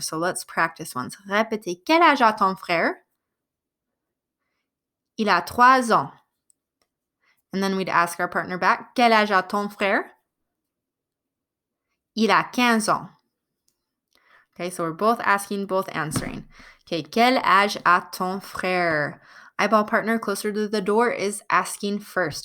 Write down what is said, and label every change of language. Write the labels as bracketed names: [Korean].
[English] So let's practice once. [French] Répétez. Quel âge a ton frère? Il a 3 ans. [English] And then we'd ask our partner back. [French] Quel âge a ton frère? Il a 15 ans. [English] Okay, so we're both asking, both answering. [French] Okay, quel âge a ton frère? [English] Eyeball partner closer to the door is asking first.